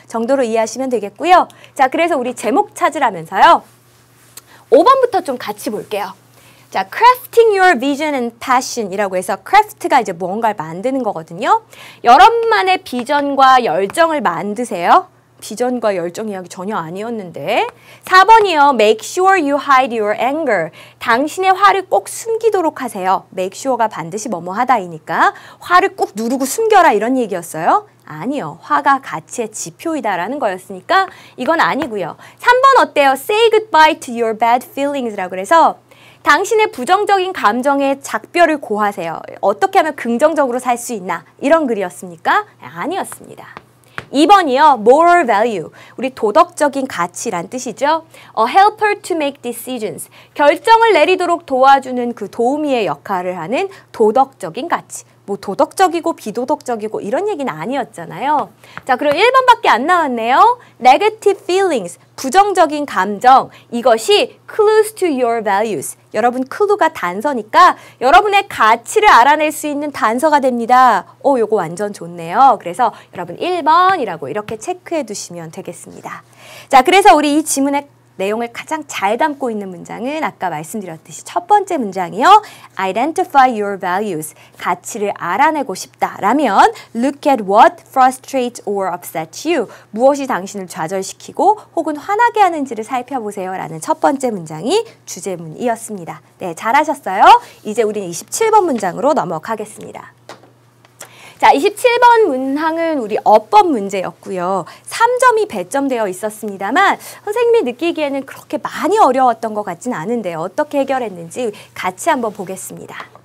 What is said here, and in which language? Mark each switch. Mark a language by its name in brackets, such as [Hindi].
[Korean] 정도로 이해하시면 되겠고요. 자, 그래서 우리 제목 찾으라면서요. 5번부터 좀 같이 볼게요. 자, [English] crafting your vision and passion [Korean] 이라고 해서 craft가 이제 무언가를 만드는 거거든요. 여러분만의 비전과 열정을 만드세요. 비전과 열정 이야기 전혀 아니었는데 4번이요. [English] Make sure you hide your anger. [Korean] 당신의 화를 꼭 숨기도록 하세요. Make sure가 반드시 뭐뭐 하다이니까 화를 꼭 누르고 숨겨라 이런 얘기였어요. 아니요. 화가 가치의 지표이다라는 거였으니까 이건 아니고요. 3번 어때요? [English] Say goodbye to your bad feelings [Korean] 라고 그래서 당신의 부정적인 감정에 작별을 고하세요. 어떻게 하면 긍정적으로 살 수 있나? 이런 글이었습니까? 아니었습니다. 2번이요. moral value. 우리 도덕적인 가치란 뜻이죠. [English] A helper to make decisions. [Korean] 결정을 내리도록 도와주는 그 도우미의 역할을 하는 도덕적인 가치. 뭐 도덕적이고 비도덕적이고 이런 얘기는 아니었잖아요. 자, 그럼 1번밖에 안 나왔네요. [English] Negative feelings. [Korean] 부정적인 감정. 이것이 [English] clues to your values. [Korean] 여러분 clue가 단서니까 여러분의 가치를 알아낼 수 있는 단서가 됩니다. 요거 완전 좋네요. 그래서 여러분 1번이라고 이렇게 체크해 두시면 되겠습니다. 자, 그래서 우리 이 지문의 내용을 가장 잘 담고 있는 문장은 아까 말씀드렸듯이 첫 번째 문장이요. [English] Identify your values. [Korean] 가치를 알아내고 싶다라면 [English] Look at what frustrates or upsets you. [Korean] 무엇이 당신을 좌절시키고 혹은 화나게 하는지를 살펴보세요. 라는 첫 번째 문장이 주제문이었습니다. 네, 잘하셨어요. 이제 우리는 27번 문장으로 넘어가겠습니다. 자, 27번 문항은 우리 어법 문제였고요. 3점이 배점되어 있었습니다만 선생님이 느끼기에는 그렇게 많이 어려웠던 것 같진 않은데 어떻게 해결했는지 같이 한번 보겠습니다.